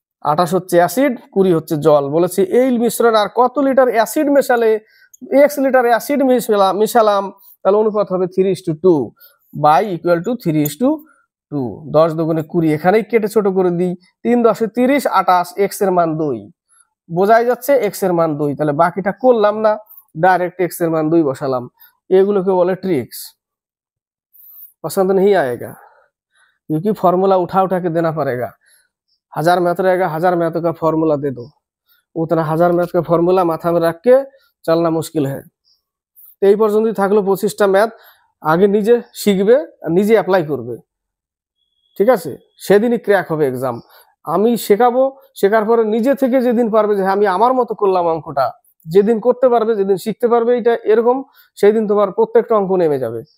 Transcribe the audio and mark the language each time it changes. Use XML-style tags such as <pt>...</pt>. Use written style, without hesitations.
<bn>28 হচ্ছে অ্যাসিড, 20 হচ্ছে জল। বলেছে এই মিশ্রণ আর কত litre acid মেশালে x litre acid মিশালাম, তাহলে অনুপাত হবে 3:2 বাই ইকুয়াল টু 3:2। 10 দুগুণে 20, এখানেই কেটে ছোট করে দিই। 3 10 30, 28, x এর মান 2। বোঝাই যাচ্ছে x এর মান 2, তাহলে বাকিটা করলাম না, डायरेक्ट x এর মান 2 বসালাম। এগুলোকে বলে ट्रिक्स।</bn> <hi>पसंद नहीं आएगा क्योंकि फॉर्मूला उठा उठा के देना पड़ेगा। 1000 मैथ रहेगा, 1000 मैथ का फॉर्मूला दे दो, उतना 1000 मैथ का फॉर्मूला माथा में रख के चलना मुश्किल है।</hi> <bn>तो এই পর্যন্তই থাকলো 25টা ম্যাথ। আগে নিজে শিখবে আর নিজে অ্যাপ্লাই করবে, ঠিক আছে? সেদিনই ক্র্যাক হবে এক্সাম। আমি শেখাবো, শেখার পরে নিজে থেকে যেদিন পারবে যে আমি আমার মতো করলাম অঙ্কটা, যেদিন করতে পারবে, যেদিন শিখতে পারবে এটা এরকম, সেই দিন তোমার প্রত্যেকটা অঙ্ক নেমে যাবে।</bn>